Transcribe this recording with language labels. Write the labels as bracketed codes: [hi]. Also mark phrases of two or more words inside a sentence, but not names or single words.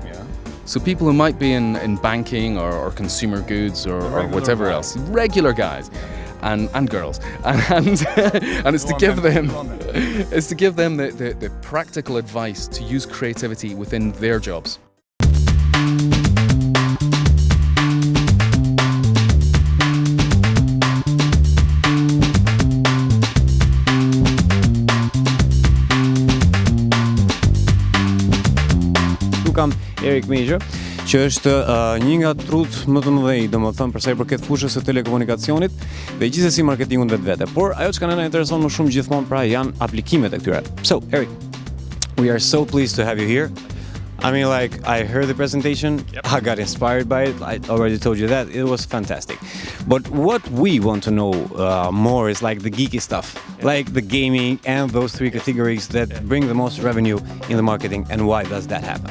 [en] So people who might be in banking or consumer goods or whatever else, regular guys. and girls, and it's to give them the practical advice to use creativity within their jobs. [sq] Kam Erik Mejë, që është një nga trut më të mëdhenj, domethënë për sa i përket fushës së telekomunikacionit dhe gjithsesi marketingut vetvete. Por ajo që na intereson më shumë gjithmonë pra janë aplikimet e këtyre. [en] So, Erik, we are so pleased to have you here. I mean, like, I heard the presentation, I got inspired by it, I already told you that, it was fantastic. But what we want to know more is like the geeky stuff, like the gaming and those three categories that bring the most revenue in the marketing, and why does that happen?